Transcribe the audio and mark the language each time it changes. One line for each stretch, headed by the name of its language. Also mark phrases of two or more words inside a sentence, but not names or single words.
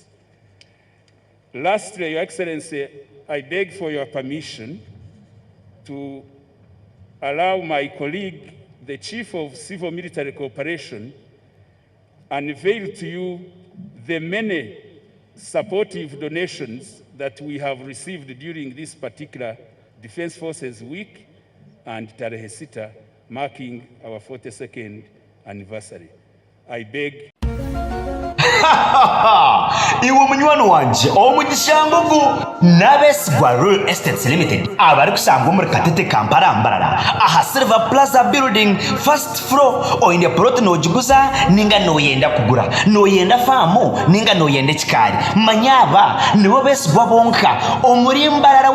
English: Lastly, Your Excellency, I beg for your permission to allow my colleague, the Chief of Civil Military Cooperation, unveil to you the many supportive donations that we have received during this particular Defense Forces Week and Tarehe Sita, marking our 42nd anniversary. I beg.
Nyankole: Iwe munywani wanje omugisha ngugu n'abesigwa Real Estates Limited abari kusanga muri Katete Kampala Mbarara aha Silver Plaza Building
English: first floor
Nyankole: oyinde plot nogiguza ninga noyenda kugura noyenda famu ninga noyenda kikari manyaba nibo besigwa bonka omuri Mbarara